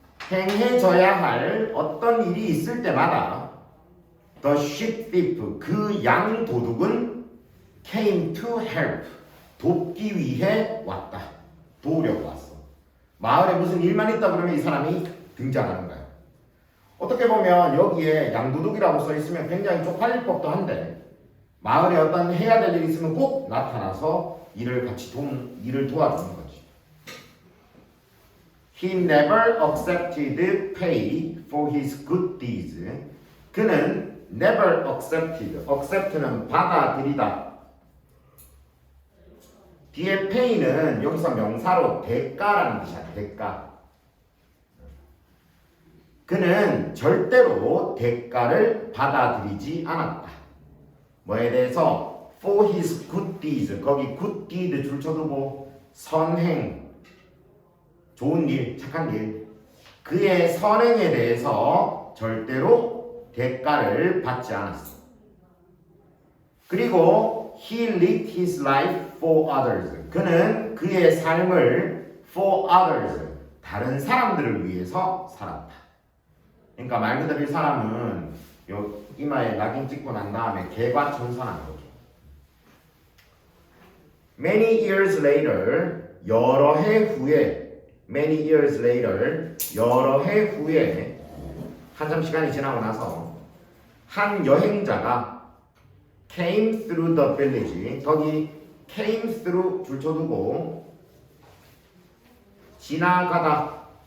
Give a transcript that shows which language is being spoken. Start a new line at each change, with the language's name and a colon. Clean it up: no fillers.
Korean: 행해져야 할 어떤 일이 있을 때마다
English: the sheep thief
Korean: 그 양 도둑은
English: came to help
Korean: 돕기 위해 왔다. 도우려고 왔어. 마을에 무슨 일만 있다 그러면 이 사람이 등장하는 거야. 어떻게 보면 여기에 양도둑이라고 써 있으면 굉장히 쪽팔릴 법도 한데 마을에 어떤 해야 될 일이 있으면 꼭 나타나서 일을 도와주는 거지.
English: He never accepted pay for his good deeds.
Korean: 그는
English: never accept
Korean: 는 받아들이다. 뒤에 pay는 여기서 명사로 대가라는 뜻이야. 대가. 그는 절대로 대가를 받아들이지 않았다. 뭐에 대해서?
English: For his good deeds.
Korean: 거기 good deed 줄쳐두고 선행, 좋은 일, 착한 일. 그의 선행에 대해서 절대로 대가를 받지 않았어.
English: 그리고 he lived his life for others.
Korean: 그는 그의 삶을
English: for others,
Korean: 다른 사람들을 위해서 살았다. 그러니까 말 그대로 이 사람은 요 이마에 낙인 찍고 난 다음에 개과천선한 거죠.
English: Many years later,
Korean: 여러 해 후에, many years later, 여러 해 후에, 한참 시간이 지나고 나서 한 여행자가
English: came through the village,
Korean: 거기 came through 줄쳐두고 지나가다.